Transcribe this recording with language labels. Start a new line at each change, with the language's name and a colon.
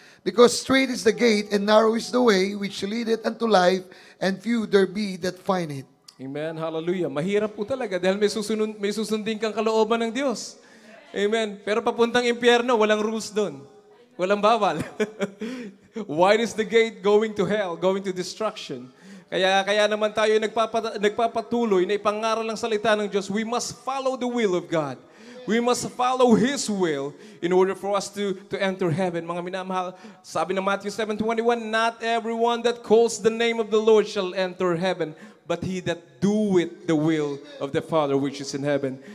English: Because straight is the gate, and narrow is the way which leadeth unto life, and few there be that find it.
Filipino: Amen. Hallelujah. Mahirap po talaga dahil may susundin kang kalooban ng Diyos. Amen. Pero papuntang impyerno, walang rules doon. Walang bawal.
English: Wide is the gate going to hell, going to destruction.
Filipino: Kaya naman tayo nagpapatuloy na ipangaral ang salita ng Diyos.
English: We must follow the will of God. We must follow His will in order for us to enter heaven.
Filipino: Mga minamahal, sabi ng
English: Matthew 7:21, not everyone that calls the name of the Lord shall enter heaven, but he that doeth the will of the Father which is in heaven.